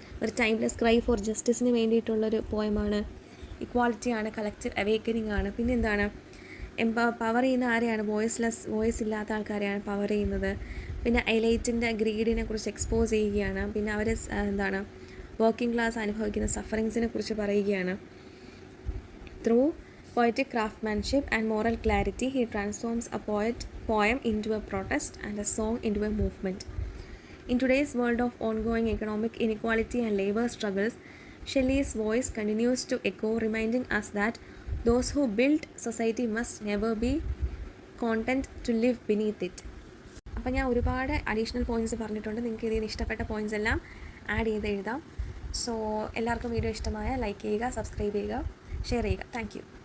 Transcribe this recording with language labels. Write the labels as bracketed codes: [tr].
[ml] ഒരു [en] timeless cry for ജസ്റ്റിസിന് [ml] വേണ്ടിയിട്ടുള്ളൊരു പോയമാണ്. ഇക്വാളിറ്റിയാണ്, collective awakening ആണ്. പിന്നെ എന്താണ്, പവർ ചെയ്യുന്ന ആരെയാണ്, വോയിസ് ഇല്ലാത്ത ആൾക്കാരെയാണ് പവർ ചെയ്യുന്നത്. പിന്നെ എലൈറ്റിൻ്റെ ഗ്രീഡിനെ കുറിച്ച് എക്സ്പോസ് ചെയ്യുകയാണ്. പിന്നെ അവർ എന്താണ് വർക്കിംഗ് ക്ലാസ് അനുഭവിക്കുന്ന സഫറിങ്സിനെ കുറിച്ച് പറയുകയാണ്. [en] Through poetic craftsmanship and moral clarity, he transforms a poem into a protest and a song into a movement. In today's world of ongoing economic inequality and labor struggles, Shelley's voice continues to echo, reminding us that those who built society must never be content to live beneath it. [ml] അപ്പോൾ ഞാൻ ഒരുപാട് additional points പറഞ്ഞിട്ടുണ്ട്. നിങ്ങൾക്ക് ഇതിന് ഇഷ്ടപ്പെട്ട points എല്ലാം add ചെയ്ത് എഴുതാം. സോ എല്ലാവർക്കും വീഡിയോ ഇഷ്ടമായ ലൈക്ക് ചെയ്യുക, സബ്സ്ക്രൈബ് ചെയ്യുക, ഷെയർ ചെയ്യുക. [en] Thank you.